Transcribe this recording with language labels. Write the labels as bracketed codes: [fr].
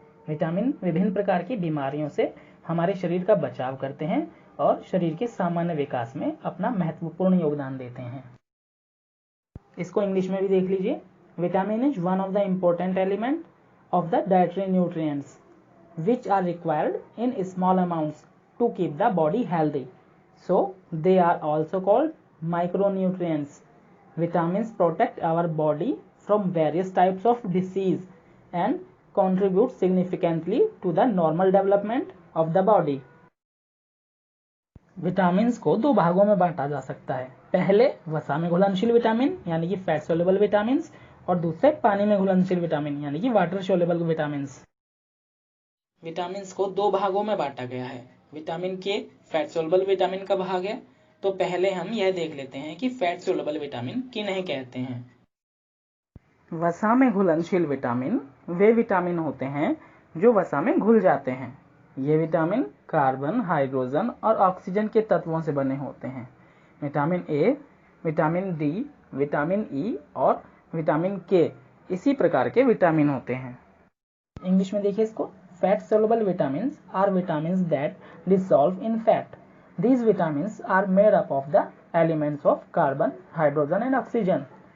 [hi] Vitamin विभिन्न प्रकार की बीमारियों से हमारे शरीर का बचाव करते हैं और शरीर के सामान्य विकास में अपना महत्वपूर्ण योगदान देते हैं। इसको इंग्लिश में भी देख लीजिए। [en] Vitamin is one of the important element of the dietary nutrients which are required in small amounts to keep the body healthy. So they are also called micronutrients. Vitamins protect our body from various types of disease and contribute significantly to the normal development of the body. [hi] Vitamins को दो भागों में बांटा जा सकता है। पहले वसा में घुलनशील विटामिन यानी कि फैट सोल्युबल विटामिन्स, और दूसरे पानी में घुलनशील विटामिन यानी कि वाटर सोल्युबल विटामिन्स। विटामिन्स को दो भागों में बांटा गया है। विटामिन के फैट सोल्युबल विटामिन का भाग है, तो पहले हम यह देख लेते हैं कि फैट सोल्युबल विटामिन किन्हें कहते हैं। वसा में घुलनशील विटामिन वे विटामिन होते हैं जो वसा में घुल जाते हैं। ये विटामिन कार्बन, हाइड्रोजन और ऑक्सीजन के तत्वों से बने होते हैं। Vitamin A, vitamin D, vitamin E और विटामिन के इसी प्रकार के विटामिन होते हैं। इंग्लिश में देखिए इसको। [en] Fat soluble vitamins are vitamins that dissolve in fat. These vitamins are made up of the elements of carbon, hydrogen and oxygen.